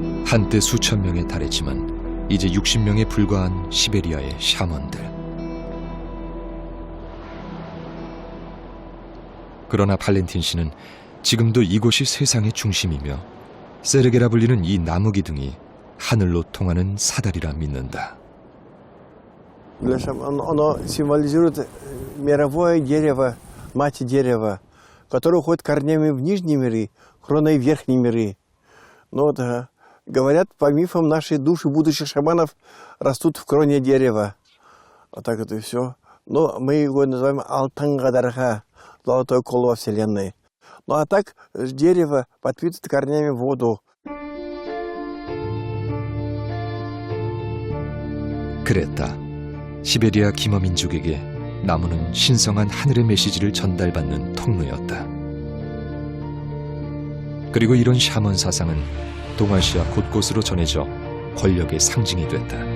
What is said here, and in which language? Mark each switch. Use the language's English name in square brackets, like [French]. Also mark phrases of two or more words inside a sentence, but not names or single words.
[Korean] 한때 수천 명에 달했지만 이제 60명에 불과한 시베리아의 샤먼들. 그러나 발렌틴 씨는 지금도 이곳이 세상의 중심이며 세르게라 불리는 이 나무 기둥이 하늘로 통하는 사다리라 믿는다. [Russian] Оно символизирует мировое дерево, мать дерева, которое уходит корнями в нижние миры, кроной в верхние миры. Но вот, говорят, по мифам, наши души будущих шаманов растут в кроне дерева. Вот так вот и все. Но мы его называем Алтангадарха, золотое коло Вселенной. Ну а так дерево подпитывает корнями воду. [Korean] 그랬다. 시베리아 기머민족에게 나무는 신성한 하늘의 메시지를 전달받는 통로였다. 그리고 이런 샤먼 사상은 동아시아 곳곳으로 전해져 권력의 상징이 됐다.